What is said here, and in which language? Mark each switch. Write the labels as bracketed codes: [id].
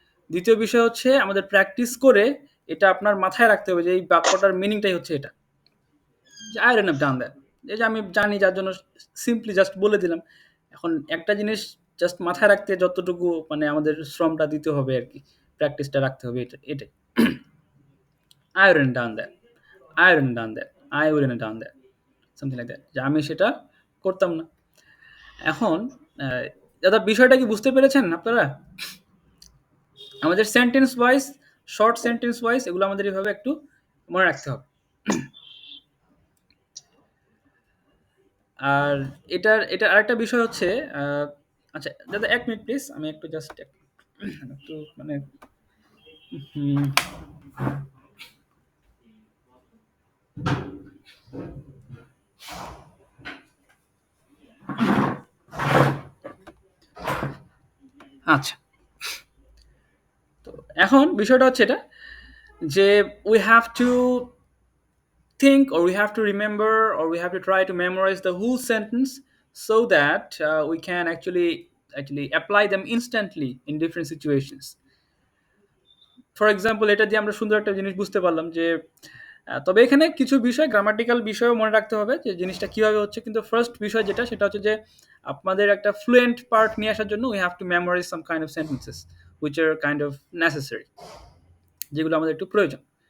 [bn] দ্বিতীয় বিষয় হচ্ছে আমাদের প্র্যাকটিস করে এটা আপনার মাথায় রাখতে হবে যে এই বাক্যটার মিনিংটাই হচ্ছে এটা, যে I [en] wouldn't have done that, [bn] এই যে আমি জানি যার জন্য সিম্পলি জাস্ট বলে দিলাম। এখন একটা জিনিস জাস্ট মাথায় রাখতে যতটুকু মানে আমাদের শ্রমটা দিতে হবে আর কি, প্র্যাকটিসটা রাখতে হবে, এটাই। [en] I wouldn't done that, I wouldn't done that, I wouldn't done that, something like that, [bn] যে আমি সেটা করতাম না। এখন দাদা বিষয়টা কি বুঝতে পেরেছেন আপনারা? আমাদের sentence wise, short sentence wise এগুলো আমাদের এভাবে একটু মনে রাখতে হবে। আর এটার আরেকটা বিষয় হচ্ছে, আচ্ছা দাদা এক মিনিট প্লিজ, আমি একটু জাস্ট একটু মানে হুম, আচ্ছা, তো এখন বিষয়টা হচ্ছে এটা যে [en] We have to think, or we have to remember, or we have to try to memorize the whole sentence so that we can actually apply them instantly in different situations. [bn] For example, এটা দিয়ে আমরা সুন্দর একটা জিনিস বুঝতে পারলাম যে তবে এখানে কিছু বিষয়, গ্রামাটিক্যাল বিষয়ও মনে রাখতে হবে যে জিনিসটা কিভাবে হচ্ছে। কিন্তু ফার্স্ট বিষয় যেটা, সেটা হচ্ছে যে আপনাদের একটা ফ্লুয়েন্ট পার্ট নিয়ে আসার জন্য [en] we have to memorize some kind of sentences which are kind of necessary, [bn] যেগুলো আমাদের একটু প্রয়োজন।